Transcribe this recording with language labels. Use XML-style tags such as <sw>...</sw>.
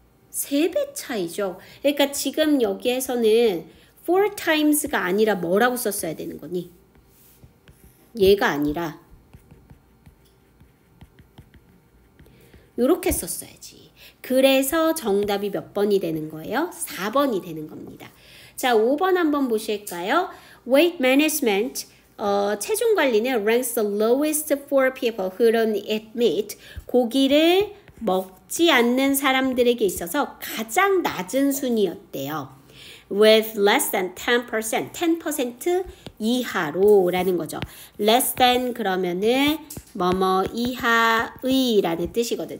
<ko>3배 차이죠. 그러니까 지금 여기에서는 4 times가 아니라 뭐라고 썼어야 되는 거니? 얘가 아니라 요렇게 썼어야지. 그래서 정답이 몇 번이 되는 거예요? 4번이 되는 겁니다. 자, 5번 한번 보실까요?</ko> <en>Weight management,</en> <ko>체중 관리는</ko> <en>ranks the lowest for people who don't eat meat.</en> <ko>고기를 먹지 않는 사람들에게 있어서 가장 낮은 순위였대요.</ko> <en>With less than 10%,</en> <ko>10% 이하로 라는 거죠. less than 그러면은 뭐뭐 이하의 라는 뜻이거든.</ko>